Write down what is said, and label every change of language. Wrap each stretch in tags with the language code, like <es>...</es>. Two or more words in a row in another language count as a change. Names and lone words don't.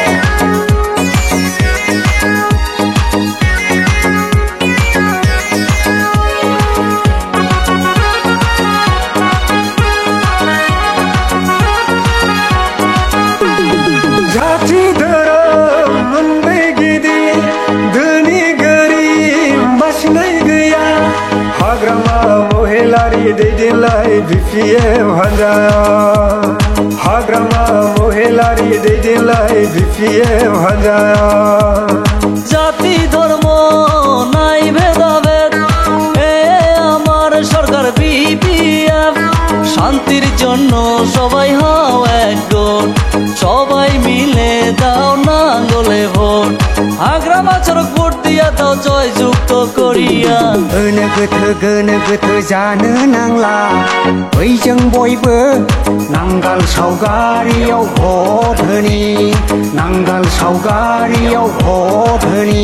<brx>जाति धोरोम मोननै गिदिर, धोनि गोरिब बासिनाय गैया। हाग्रामा महिलारि दैदेनलाय BPF हान्जाया, हाग्रामा महिलारि दैदेनलाय BPF हान्जाया।</brx> <bn>জাতি ধর্ম নাই ভেদাভেদ, এ আমার সরকার BPF। শান্তির জন্য সবাই হও একজোট, সবাই মিলে দাও নাঙ্গলে ভোট। হাগ্রামা সড়ক ভোট দিয়া দাও জয় যুক্ত করিয়া।</bn> <brx>गोनो गोथो जानो नांला, बैजों बयबो नांगाल सावगारियाव भटनि, नांगाल सावगारियाव भटनि।</brx>